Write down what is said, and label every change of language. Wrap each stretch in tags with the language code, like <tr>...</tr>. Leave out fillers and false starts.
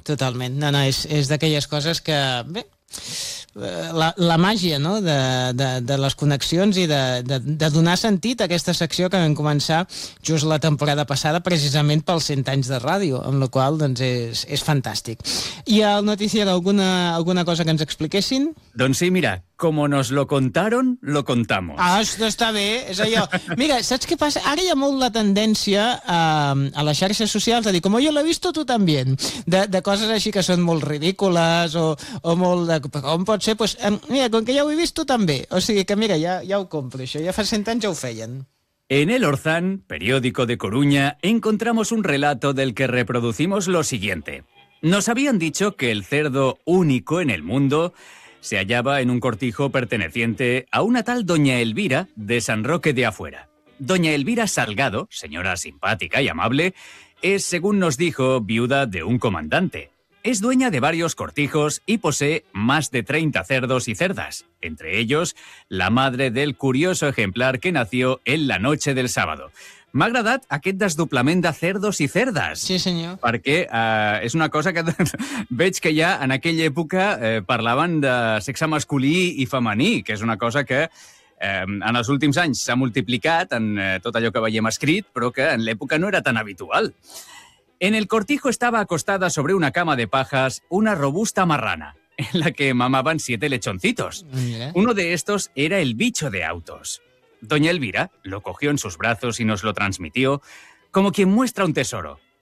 <ca>Totalment. No, és d'aquelles coses que... Bé, la màgia, no? de les connexions i de donar sentit a aquesta secció que vam començar just la temporada passada precisament pels 100 anys de ràdio, amb la qual cosa doncs, és fantàstic. I al notícia alguna cosa que ens expliquessin? Doncs sí, mira,</ca> <es>como nos lo contaron, lo contamos.</es> <ca>Ah, això està bé, és allò. Mira, saps què passa? Ara hi ha molt la tendència a les xarxes socials de dir,</ca> <es>como yo lo he visto, tú también.</es> <ca>De coses així que són molt ridícules o molt... Com pot ser? Pues, mira, com que ja ho he vist, tu també. O sigui que, mira, ja ho compro, això. Ja fa 100 anys ja ho feien.</ca> <es>En El Orzán, periódico de Coruña, encontramos un relato del que reproducimos lo siguiente. Nos habían dicho que el cerdo único en el mundo... se hallaba en un cortijo perteneciente a una tal doña Elvira de San Roque de Afuera. Doña Elvira Salgado, señora simpática y amable, es, según nos dijo, viuda de un comandante. Es dueña de varios cortijos y posee más de 30 cerdos y cerdas, entre ellos la madre del curioso ejemplar que nació en la noche del sábado.</es> <ca>M'ha agradat aquest desdoblament de cerdos i cerdes. Sí, senyor. Perquè és una cosa que veig que ja en aquella època parlaven de sexe masculí i femení, que és una cosa que en els últims anys s'ha multiplicat en tot allò que veiem escrit, però que en l'època no era tan habitual.</ca> <es>En el cortijo estaba acostada sobre una cama de pajas una robusta marrana, en la que mamaban 7 lechoncitos. Mira. Uno de estos era el bicho de autos. Doña Elvira lo cogió en sus brazos y nos lo transmitió como quien muestra un tesoro.</es>